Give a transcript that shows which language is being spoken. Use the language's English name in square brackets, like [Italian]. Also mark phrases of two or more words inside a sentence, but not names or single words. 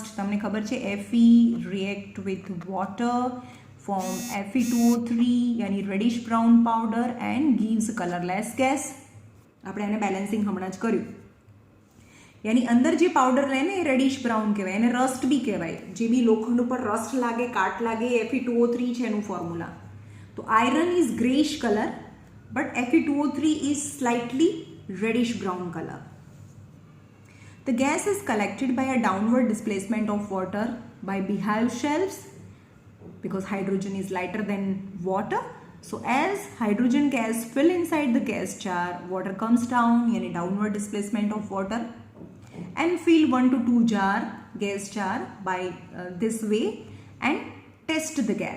[Gujarati] તમને ખબર છે [English] Fe react with water form Fe2O3 यानी reddish brown powder and gives colorless gas. [Gujarati] આપણે એને બેલેન્સિંગ હમણાં જ કર્યું. यानी અંદર જે પાવડર રહે ને એ [English] reddish brown [Gujarati] કહેવાય, એને રસ્ટ બી કહેવાય. જે બી લોખંડ ઉપર રસ્ટ લાગે, કાટ લાગે, Fe2O3 છે એનું ફોર્મ્યુલા. [English] તો iron is greyish colour but Fe2O3 is slightly reddish brown color. The gas is collected by a downward displacement of water by beehive shells because hydrogen is lighter than water. So as hydrogen gas fill inside the gas jar, water comes down, yani downward displacement of water, and fill 1 to 2 gas jar by this way and test the gas.